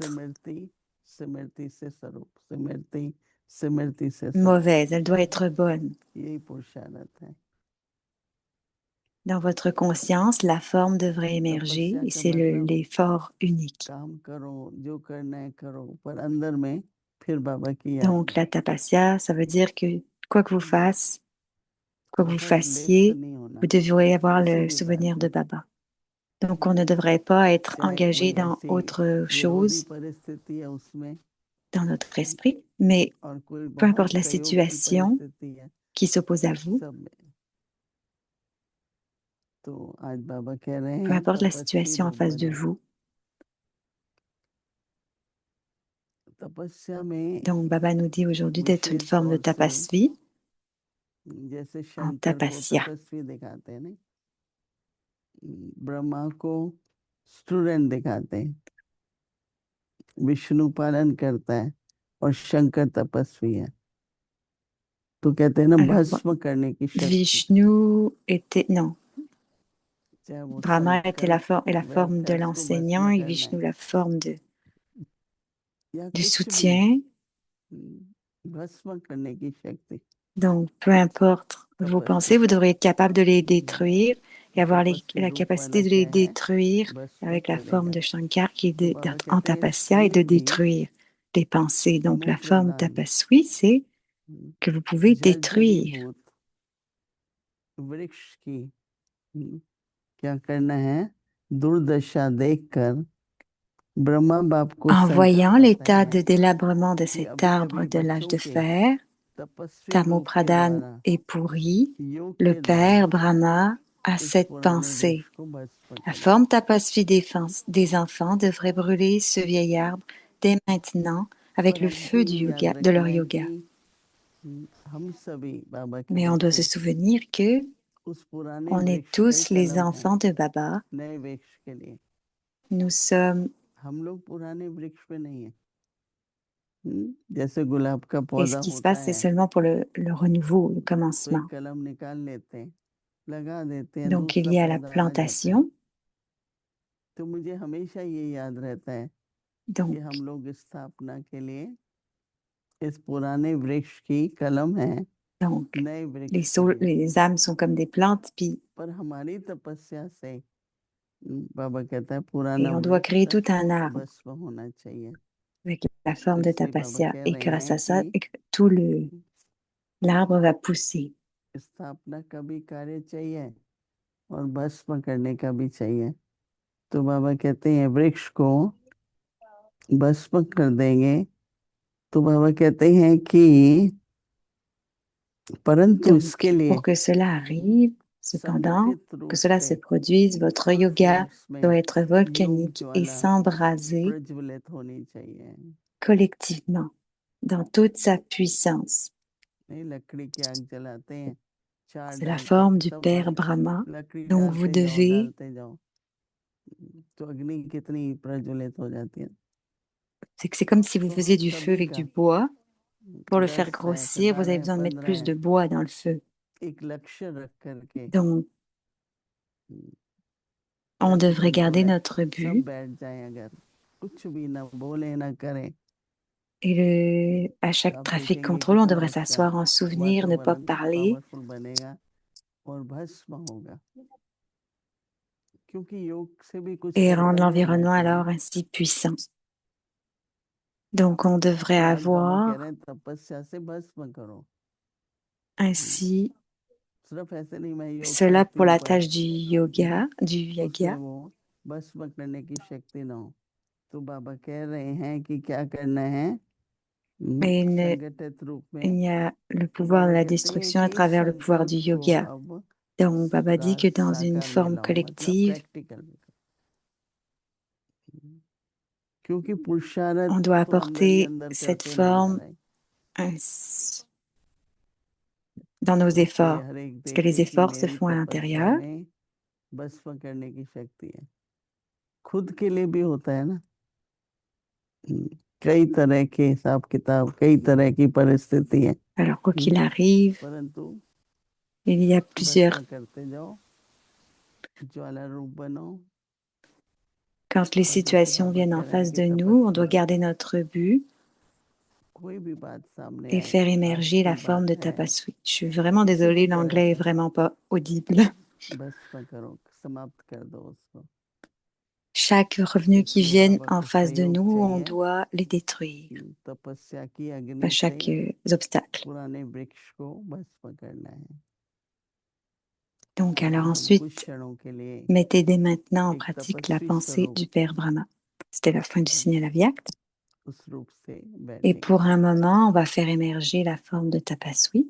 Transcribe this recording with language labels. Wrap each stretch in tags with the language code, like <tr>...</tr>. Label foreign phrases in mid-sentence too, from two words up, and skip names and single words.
<hi>सिमरती सिमरती से स्वरूप सिमरती सिमरती से स्वरूप</hi> <fr>mauvaise, elle doit être bonne.</fr> <hi>यही पुरुषार्थ है</hi> <fr>Dans votre conscience, la forme devrait émerger</fr> <hi>तपस्या</hi> <fr>et</fr> <hi>का</hi> <fr>c'est</fr> <hi>मतलब</hi> <fr>l'effort unique.</fr> <hi>काम करो जो करना है करो पर अंदर में फिर बाबा की याद</hi> <fr>Donc, la tapasya, ça veut dire que quoi que vous fassiez, quoi que vous</fr> <hi>बहुत लिप्त</hi> <fr>fassiez,</fr> <hi>नहीं होना</hi> <fr>vous devriez avoir</fr> <hi>किसी</hi> <fr>le</fr> <hi>भी बात</hi> <fr>souvenir de</fr> <hi>में</hi> <fr>Baba. Donc, on ne devrait pas être</fr> <hi>चाहे</hi> <fr>engagé</fr> <hi>कोई</hi> <fr>dans</fr> <hi>ऐसी</hi> <fr>autre</fr> <hi>विरोधी</hi> <fr>chose</fr> <hi>परिस्थिति है उसमें</hi> <fr>dans notre esprit, mais</fr> <hi>और कोई</hi> <fr>peu</fr> <hi>बहुत</hi> <fr>importe la</fr> <hi>सहयोग की</hi> <fr>situation</fr> <hi>परिस्थिति है</hi> <fr>qui s'oppose à vous,</fr> <hi>सब में तो आज बाबा कह रहे</hi> <fr>peu</fr> <hi>हैं</hi> <fr>importe la</fr> <hi>तपस्वी</hi> <fr>situation en</fr> <hi>रूप</hi> <fr>face de</fr> <hi>बनो</hi> <fr>vous.</fr> <hi>तपस्या में</hi> <fr>Donc, Baba nous dit aujourd'hui d'être une</fr> <hi>विशेष</hi> <fr>forme de</fr> <hi>तौर से</hi> <fr>tapasvi</fr> <hi>जैसे</hi> <fr>en</fr> <hi>शंकर को</hi> <fr>tapasya.</fr> <hi>तपस्वी दिखाते हैं ना ब्रह्मा को स्टूडेंट दिखाते हैं विष्णु पालन करता है और शंकर तपस्वी है तो कहते हैं ना</hi> <fr>Alors,</fr> <hi>भस्म करने की शक्ति</hi> <fr>Vishnu était, non,</fr> <hi>चाहे वो</hi> <fr>Brahma était</fr> <hi>संकल्प</hi> <fr>la forme</fr> <hi>व्यर्थ</hi> <fr>de</fr> <hi>है उसको</hi> <fr>l'enseignant</fr> <hi>भस्म</hi> <fr>et</fr> <hi>करना</hi> <fr>Vishnu</fr> <hi>है</hi> <fr>la forme</fr> <hi>या</hi> <fr>du</fr> <hi>कुछ भी</hi> <fr>soutien.</fr> <hi>भस्म करने की शक्ति</hi> <fr>Donc, peu importe vos</fr> <hi>तपस्वी</hi> <fr>pensées, vous devrez être capable de les détruire et avoir</fr> <hi>तपस्वी</hi> <fr>la</fr> <hi>रूप</hi> <fr>capacité</fr> <hi>वाला</hi> <fr>de les</fr> <hi>क्या है</hi> <fr>détruire</fr> <hi>भस्म</hi> <fr>avec la forme</fr> <hi>करेगा</hi> <fr>de Shankar qui est</fr> <hi>तो बाबा</hi> <fr>d'être en</fr> <hi>कहते हैं</hi> <fr>tapasya et de</fr> <hi>शरीर भी</hi> <fr>détruire les pensées. Donc, la</fr> <hi>अमुक</hi> <fr>forme</fr> <hi>वरदान</hi> <fr>tapaswi, c'est que vous pouvez</fr> <hi>जर्जरी</hi> <fr>détruire.</fr> <hi>भूत वृक्ष की क्या करना है दुर्दशा देखकर ब्रह्मा बाप को</hi> <fr>En</fr> <hi>संकल्प</hi> <fr>voyant</fr> <hi>आता</hi> <fr>l'état</fr> <hi>है</hi> <fr>de délabrement de</fr> <hi>कि</hi> <fr>cet</fr> <hi>अभी</hi> <fr>arbre</fr> <hi>अभी</hi> <fr>de l'âge</fr> <hi>बच्चों</hi> <fr>de</fr> <hi>के</hi> <fr>fer,</fr> <hi>तपस्वी रूप के</hi> <fr>Tamopradhan</fr> <hi>द्वारा</hi> <fr>est pourri,</fr> <hi>योग</hi> <fr>le</fr> <hi>के द्वारा</hi> <fr>père Brahma a</fr> <hi>इस</hi> <fr>cette</fr> <hi>पुराने</hi> <fr>pensée.</fr> <hi>वृक्ष को भस्म</hi> <fr>La</fr> <hi>करना</hi> <fr>forme tapasvi des enfants devrait brûler ce vieil arbre dès maintenant avec</fr> <hi>पर</hi> <fr>le</fr> <hi>हमको</hi> <fr>feu du</fr> <hi>ये</hi> <fr>yoga,</fr> <hi>याद</hi> <fr>de leur</fr> <hi>रखना है</hi> <fr>yoga.</fr> <hi>कि हम सभी बाबा के</hi> <fr>Mais on doit se</fr> <hi>बच्चे</hi> <fr>souvenir que</fr> <hi>उस पुराने</hi> <fr>on est</fr> <hi>वृक्ष का ही</hi> <fr>tous les</fr> <hi>कलम है</hi> <fr>enfants de Baba.</fr> <hi>नए वृक्ष के लिए</hi> <fr>Nous sommes,</fr> <hi>हम लोग पुराने वृक्ष पे नहीं है जैसे गुलाब का</hi> <fr>et</fr> <hi>पौधा</hi> <fr>ce qui se</fr> <hi>होता</hi> <fr>passe, c'est</fr> <hi>है</hi> <fr>seulement pour le renouveau, le</fr> <hi>तो</hi> <fr>commencement.</fr> <hi>एक कलम निकाल लेते हैं लगा देते हैं</hi> <fr>Donc, il</fr> <hi>दूसरा</hi> <fr>y a la</fr> <hi>पौधा आ जाता है</hi> <fr>plantation,</fr> <hi>तो मुझे हमेशा ये याद रहता है कि</hi> <fr>Donc,</fr> <hi>हम लोग स्थापना के लिए इस पुराने वृक्ष की कलम है,</hi> <fr>donc</fr> <hi>नए वृक्ष के लिए,</hi> <fr>les âmes sont comme des plantes, puis</fr> <hi>पर हमारी तपस्या से बाबा कहता है</hi> <fr>et</fr> <hi>पुराना</hi> <fr>on doit créer</fr> <hi>वृक्ष</hi> <fr>tout un arbre</fr> <hi>भस्म होना चाहिए।</hi> <fr>avec la forme</fr> <hi>तो</hi> <fr>de</fr> <hi>इसलिए बाबा</hi> <fr>tapasya.</fr> <hi>कह</hi> <fr>Et</fr> <hi>रहे</hi> <fr>grâce</fr> <hi>हैं</hi> <fr>à ça,</fr> <hi>कि</hi> <fr>tout l'arbre va pousser.</fr> <hi>स्थापना का भी कार्य चाहिए और भस्म करने का भी चाहिए। तो बाबा कहते हैं वृक्ष को भस्म कर देंगे, तो बाबा कहते हैं कि परंतु</hi> <fr>Donc,</fr> <hi>इसके लिए</hi> <fr>pour que cela arrive, cependant,</fr> <hi>संगठित</hi> <fr>que</fr> <hi>रूप</hi> <fr>cela se</fr> <hi>से</hi> <fr>produise, votre</fr> <hi>फुल</hi> <fr>yoga</fr> <hi>फोर्स में</hi> <fr>doit être</fr> <hi>योग</hi> <fr>volcanique et</fr> <hi>ज्वाला</hi> <fr>s'embraser</fr> <hi>प्रज्वलित होनी चाहिए।</hi> <fr>collectivement dans toute sa puissance.</fr> <hi>नहीं लकड़ी की आग जलाते हैं, चार</hi> <fr>C'est la</fr> <hi>डालते हैं,</hi> <fr>forme du</fr> <hi>सब</hi> <fr>Père Brahma.</fr> <hi>लकड़ी</hi> <fr>Donc, vous devez</fr> <hi>डालते जाओ, तो अग्नि कितनी प्रज्वलित हो जाती है।</hi> <fr>c'est comme si vous</fr> <hi>तो</hi> <fr>faisiez</fr> <hi>हम</hi> <fr>du feu</fr> <hi>सभी</hi> <fr>avec</fr> <hi>का</hi> <fr>du bois. Pour le</fr> <hi>10</hi> <fr>faire</fr> <hi>है,</hi> <fr>grossir, vous</fr> <hi>15</hi> <fr>avez</fr> <hi>है,</hi> <fr>besoin de mettre</fr> <hi>15</hi> <fr>plus</fr> <hi>है,</hi> <fr>de bois dans le feu.</fr> <hi>एक लक्ष्य रख करके</hi> <fr>Donc, on</fr> <hi>ट्रैफिक</hi> <fr>devrait garder</fr> <hi>कंट्रोलर</hi> <fr>notre</fr> <hi>सब</hi> <fr>but.</fr> <hi>बैठ जाए, अगर कुछ भी ना बोले ना करें,</hi> <fr>Et à</fr> <hi>तो</hi> <fr>chaque</fr> <hi>आप</hi> <fr>trafic</fr> <hi>देखेंगे</hi> <fr>contrôle, on</fr> <hi>कितना</hi> <fr>devrait</fr> <hi>अच्छा</hi> <fr>s'asseoir en souvenir, ne pas</fr> <hi>वातावरण</hi> <fr>parler.</fr> <hi>पावरफुल बनेगा और भस्म होगा, क्योंकि योग से भी कुछ</hi> <fr>Et</fr> <hi>ऐसा</hi> <fr>rendre</fr> <hi>ही होना</hi> <fr>l'environnement</fr> <hi>चाहिए।</hi> <fr>alors ainsi puissant. Donc, on devrait</fr> <hi>तो आज बाबा कह</hi> <fr>avoir</fr> <hi>रहे हैं तपस्या से भस्म करो।</hi> <fr>ainsi</fr> <hi>सिर्फ ऐसे नहीं मैं योग</hi> <fr>cela</fr> <hi>करती</hi> <fr>pour</fr> <hi>हूँ</hi> <fr>la</fr> <hi>पर</hi> <fr>tâche du yoga, du</fr> <hi>उसमें</hi> <fr>yaga.</fr> <hi>वो भस्म करने की शक्ति ना हो। तो बाबा कह रहे हैं कि क्या करना है,</hi> <fr>Mais</fr> <hi>संगठित रूप</hi> <fr>il</fr> <hi>में।</hi> <fr>y a le</fr> <hi>तो</hi> <fr>pouvoir de</fr> <hi>बाबा</hi> <fr>la</fr> <hi>कहते हैं</hi> <fr>destruction à</fr> <hi>कि</hi> <fr>travers le pouvoir du</fr> <hi>संकल्प को</hi> <fr>yoga.</fr> <hi>अब</hi> <fr>Donc, Baba dit que dans une</fr> <hi>साकार में</hi> <fr>forme</fr> <hi>लाओ, मतलब</hi> <fr>collective,</fr> <hi>प्रैक्टिकल में करो। क्योंकि पुरुषार्थ</hi> <fr>on doit</fr> <hi>तो अंदर ही</hi> <fr>apporter</fr> <hi>अंदर</hi> <fr>cette</fr> <hi>करते नहीं जा</hi> <fr>forme</fr> <hi>रहे,</hi> <fr>dans nos</fr> <hi>तो इसलिए</hi> <fr>efforts.</fr> <hi>हर एक</hi> <fr>Parce que les</fr> <hi>देखे कि</hi> <fr>efforts se</fr> <hi>मेरी</hi> <fr>font à</fr> <hi>तपस्या</hi> <fr>l'intérieur.</fr> <hi>में भस्म करने की शक्ति है। खुद के लिए भी होता है ना, कई तरह के हिसाब किताब, कई तरह की परिस्थिति है,</hi> <fr>Alors, quoi qu'il arrive,</fr> <hi>परंतु</hi> <fr>il y a plusieurs.</fr> <hi>भस्म करते जाओ, ज्वाला रूप बनो।</hi> <fr>Quand les</fr> <hi>और जैसे</hi> <fr>situations</fr> <hi>बाबा</hi> <fr>viennent en</fr> <hi>कह रहे हैं</hi> <fr>face</fr> <hi>कि</hi> <fr>de nous, on doit</fr> <hi>तपस्या</hi> <fr>garder notre but</fr> <hi>कोई भी बात सामने</hi> <fr>et</fr> <hi>आए,</hi> <fr>faire émerger</fr> <hi>आपकी</hi> <fr>la forme</fr> <hi>बात</hi> <fr>de</fr> <hi>है,</hi> <fr>tapasui. Je suis vraiment</fr> <hi>किसी भी</hi> <fr>désolée,</fr> <hi>तरह</hi> <fr>l'anglais est</fr> <hi>से</hi> <fr>vraiment pas audible.</fr> <hi>भस्म करो, समाप्त कर दो उसको।</hi> <fr>Chaque revenu qui</fr> <hi>इसलिए</hi> <fr>vient</fr> <hi>बाबा</hi> <fr>en</fr> <hi>को</hi> <fr>face de</fr> <hi>सहयोग</hi> <fr>nous, on</fr> <hi>चाहिए</hi> <fr>doit les détruire.</fr> <hi>कि तपस्या की</hi> <fr>Pas</fr> <hi>अग्नि से</hi> <fr>chaque obstacle.</fr> <hi>पुराने वृक्ष को भस्म करना है।</hi> <fr>Donc,</fr> <hi>ताकि</hi> <fr>alors</fr> <hi>हम कुछ</hi> <fr>ensuite,</fr> <hi>क्षणों के लिए</hi> <fr>mettez dès maintenant en</fr> <hi>एक</hi> <fr>pratique la</fr> <hi>तपस्वी</hi> <fr>pensée</fr> <hi>स्वरूप</hi> <fr>du Père Brahma. C'était la fin du signal avyakt.</fr> <hi>उस रूप से</hi> <fr>Et</fr> <hi>बैठेंगे।</hi> <fr>pour un moment, on va faire émerger la forme de tapasui.</fr>